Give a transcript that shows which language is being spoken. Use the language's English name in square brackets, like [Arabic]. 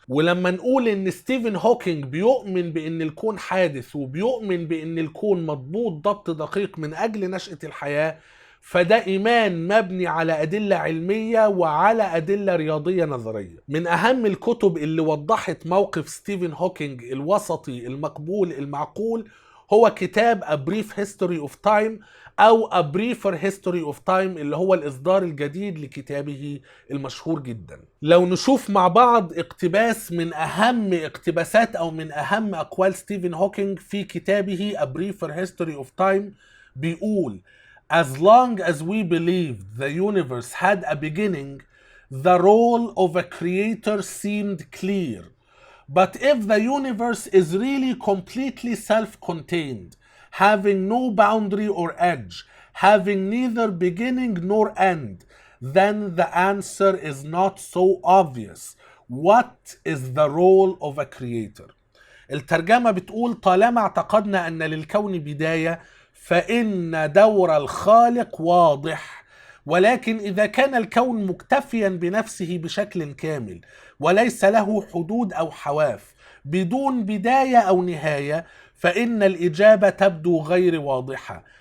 [Arabic] ولما نقول أن ستيفن هوكينج بيؤمن بأن الكون حادث وبيؤمن بأن الكون مضبوط ضبط دقيق من أجل نشأة الحياة، فده إيمان مبني على أدلة علمية وعلى أدلة رياضية نظرية. من أهم الكتب اللي وضحت موقف ستيفن هوكينج الوسطي المقبول المعقول هو كتاب A Brief History of Time أو A Briefer History of Time، اللي هو الإصدار الجديد لكتابه المشهور جدا. لو نشوف مع بعض اقتباس من أهم اقتباسات أو من أهم أقوال ستيفن هوكينج في كتابه A Briefer History of Time، بيقول: [English] As long as we believed the universe had a beginning, the role of a creator seemed clear. But if the universe is really completely self-contained, having no boundary or edge, having neither beginning nor end, then the answer is not so obvious. What is the role of a creator? [Arabic] الترجمة بتقول: طالما اعتقدنا أن للكون بداية، فإن دور الخالق واضح. ولكن إذا كان الكون مكتفيا بنفسه بشكل كامل وليس له حدود أو حواف، بدون بداية أو نهاية، فإن الإجابة تبدو غير واضحة.